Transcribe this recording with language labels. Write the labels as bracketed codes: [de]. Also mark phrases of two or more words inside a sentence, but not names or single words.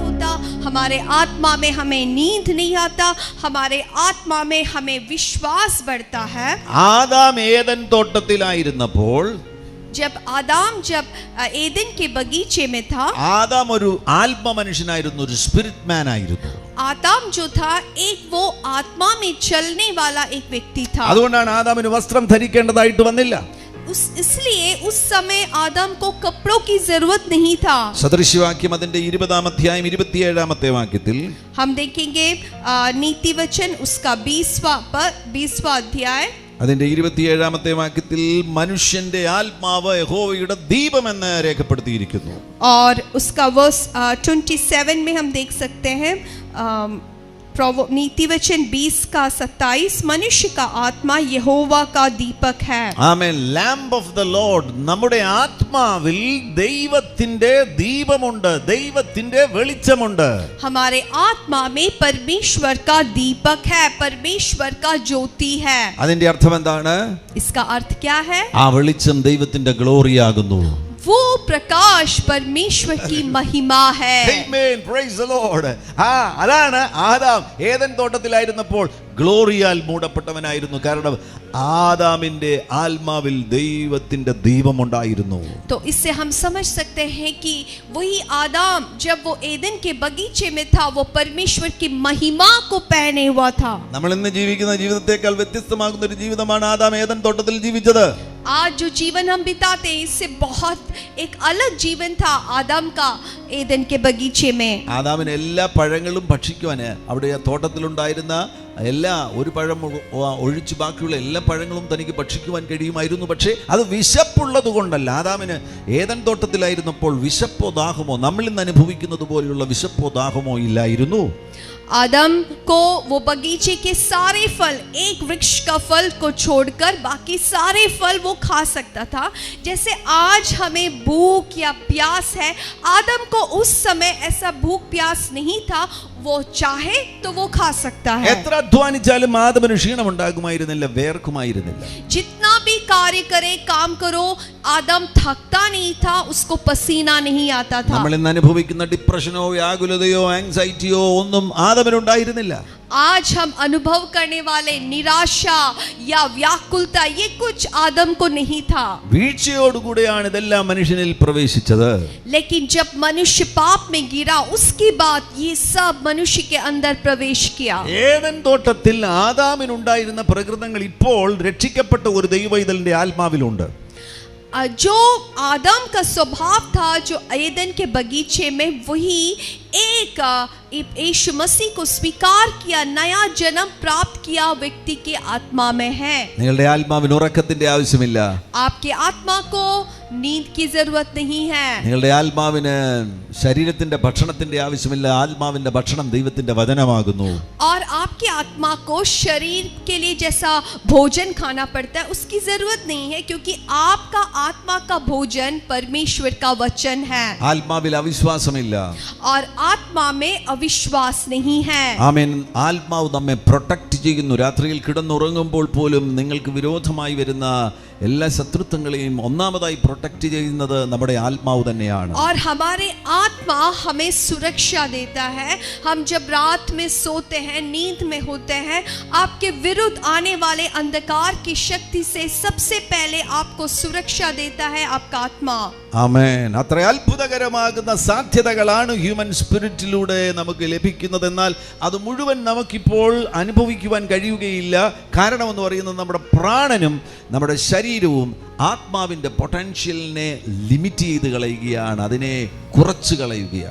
[hi] हमारे आत्मा में हमें नींद नहीं आता, हमारे आत्मा में हमें विश्वास बढ़ता है। [ml] ആദാം ഏദൻ തോട്ടത്തിലായിരുന്നപ്പോൾ [hi] जब एदन के बगीचे में था, [ml] ആദാം ഒരു ആത്മ മനുഷ്യനായിരുന്നു, ഒരു [en] spirit man [ml] ആയിരുന്നു. [hi] आदम जो था एक वो आत्मा में चलने वाला एक व्यक्ति था. [ml] അതുകൊണ്ടാണ് ആദാമിന് വസ്ത്രം ധരിക്കേണ്ടതായിട്ട് വന്നില്ല. [hi] इसलिए उस समय आदम को कपड़ों की जरूरत नहीं था. [ml] സദൃശ്യവാക്യം അതിന്റെ 20-ാം അധ്യായം 27-ാമത്തെ വാക്യത്തിൽ [hi] हम देखेंगे नीति वचन उसका 20वां अध्याय [ml] അതിന്റെ 27-ാമത്തെ വാക്യത്തിൽ മനുഷ്യന്റെ ആത്മാവ് യഹോവയുടെ ദീപം എന്ന് രേഖപ്പെടുത്തിയിരിക്കുന്നു. [hi] और उसका वर्स 27 में हम देख सकते हैं नीति वचन 20:27, मनुष्य का आत्मा यहोवा का दीपक है. [ml] ആമേൻ. [en] lamp of the Lord, [ml] നമ്മുടെ ആത്മാവിൽ ദൈവത്തിന്റെ ദീപമുണ്ട്, ദൈവത്തിന്റെ വെളിച്ചമുണ്ട്. [hi] हमारे आत्मा में परमेश्वर का दीपक है, परमेश्वर का ज्योति है. [ml] അതിന്റെ അർത്ഥം എന്താണ്? [hi] इसका अर्थ क्या है? [ml] ആ വെളിച്ചം ദൈവത്തിന്റെ ഗ്ലോറിയാകുന്നു. [hi] वो प्रकाश परमेश्वर की महिमा है. [en] Amen, praise the Lord. [ml] അതാണ് ആദാം ഏദൻ തോട്ടത്തിലായിരുന്നപ്പോൾ ഗ്ലോറിയാൽ മൂടപ്പെട്ടവനായിരുന്നു. കാരണം ആദാമിന്റെ ആത്മാവിൽ ദൈവത്തിന്റെ ദീപമുണ്ടായിരുന്നു. [hi] तो इससे हम समझ सकते हैं कि वही आदम जब वो एदन के बगीचे में था, वो परमेश्वर की महिमा को पहने हुआ था. [ml] നമ്മൾ ഇന്ന് ജീവിക്കുന്ന ജീവിതത്തെക്കാൾ വ്യത്യസ്തമാകുന്ന ഒരു ജീവിതമാണ് ആദാം ഏദൻ തോട്ടത്തിൽ ജീവിച്ചത്. [hi] आज जो जीवन हम बिताते हैं, इससे बहुत एक अलग जीवन था आदम का एदन के बगीचे में. [ml] ആദാമിന് എല്ലാ പഴങ്ങളും ഭക്ഷിക്കുവാന് അവിടെ തോട്ടത്തിലുണ്ടായിരുന്ന ഒരു പഴം ഒഴിച്ച് ബാക്കിയുള്ള എല്ലാ പഴങ്ങളും തനിക്ക് ഭക്ഷിക്കുവാൻ കഴിയുമായിരുന്നു. പക്ഷേ അത് വിശപ്പുള്ളത് കൊണ്ടല്ല. ആദാമിന് ഏദൻ തോട്ടത്തിലായിരുന്നപ്പോൾ വിശപ്പോ ദാഹമോ നമ്മൾ ഇന്ന് അനുഭവിക്കുന്നത് പോലെയുള്ള വിശപ്പോ ദാഹമോ ഇല്ലായിരുന്നു. [hi] आदम को वो बगीचे के सारे फल, एक वृक्ष का फल को छोड़कर बाकी सारे फल वो खा सकता था. जैसे आज हमें भूख या प्यास है, आदम को उस समय ऐसा भूख प्यास नहीं था. वो चाहे तो वो खा सकता है. [ml] എത്ര അധ്വാനിച്ചാലും ആദമിന് ക്ഷീണമുണ്ടാകുമായിരുന്നില്ല, വേർക്കുമായിരുന്നില്ല. [hi] जितना भी कार्य करे, काम करो, आदम थकता नहीं था, उसको पसीना नहीं आता था. [ml] നമ്മൾ ഇന്ന് അനുഭവിക്കുന്ന ഡിപ്രഷനോ വ്യാകുലതയോ ആങ്സൈറ്റിയോ ഒന്നും ആദമിനുണ്ടായിരുന്നില്ല. [hi] आज हम अनुभव करने वाले निराशा या व्याकुलता, ये कुछ आदम को नहीं था. [ml] വീഴ്ചയോടുകൂടിയാണ് ഇതെല്ലാം മനുഷ്യനിൽ പ്രവേശിച്ചത്. [hi] लेकिन जब मनुष्य पाप में गिरा, उसके बाद ये सब मनुष्य के अंदर प्रवेश किया. [ml] ഏദൻ തോട്ടത്തിൽ ആദാമിനുണ്ടായിരുന്ന പ്രകൃതങ്ങൾ ഇപ്പോൾ രക്ഷിക്കപ്പെട്ട ഒരു ദൈവവൈതലിന്റെ ആത്മാവിലുണ്ട്. [hi] जो आदम का स्वभाव था, जो एदन के बगीचे में, वही एक यीशु मसीह को स्वीकार किया, नया जन्म प्राप्त किया व्यक्ति के आत्मा में है. [ml] നിങ്ങളുടെ ആത്മാവിന് ഉറക്കത്തിന്റെ ആവശ്യമില്ല. [hi] आपके आत्मा को नींद की जरूरत नहीं है. [ml] നിങ്ങളുടെ ആത്മാവിന് ശരീരത്തിന്റെ ഭക്ഷണത്തിന്റെ ആവശ്യമില്ല. ആത്മാവിന്റെ ഭക്ഷണം ദൈവത്തിന്റെ വചനമാകുന്നു. [hi] और आपके आत्मा को शरीर के लिए जैसा भोजन खाना पड़ता है, उसकी जरूरत नहीं है, क्योंकि आपका आत्मा का भोजन परमेश्वर का वचन है. [ml] ആത്മാവിൽ അവിശ്വാസമില്ല. [hi] और आत्मा में अविश्वास नहीं है. [ml] ആമേൻ. ആത്മാവ് നമ്മെ പ്രൊട്ടക്ട് ചെയ്യുന്നു. രാത്രിയിൽ കിടന്നുറങ്ങുമ്പോൾ പോലും നിങ്ങൾക്ക് വിരോധമായി വരുന്ന എല്ലാ ശത്രുത്വങ്ങളെയും ഒന്നാമതായി പ്രൊട്ടക്ട് ചെയ്യുന്നത് നമ്മുടെ ആത്മാവ് തന്നെയാണ്. [hi] और हमारे आत्मा हमें सुरक्षा देता है. हम जब रात में सोते हैं, नींद में होते हैं, आपके विरुद्ध आने वाले अंधकार की शक्ति से सबसे पहले आपको सुरक्षा देता है आपका आत्मा. [ml] ആമേൻ. അത്ര അത്ഭുതകരമാകുന്ന സാധ്യതകളാണ് [en] human spirit [ml] നമുക്ക് ലഭിക്കുന്നത്. എന്നാൽ അത് മുഴുവൻ നമുക്കിപ്പോൾ അനുഭവിക്കുവാൻ കഴിയുകയില്ല. കാരണം എന്ന് പറയുന്നത് നമ്മുടെ പ്രാണനും നമ്മുടെ ശരീരവും ആത്മാവിന്റെ പൊട്ടൻഷ്യലിനെ ലിമിറ്റ് ചെയ്ത് കളയുകയാണ്, അതിനെ കുറച്ച് കളയുകയാണ്.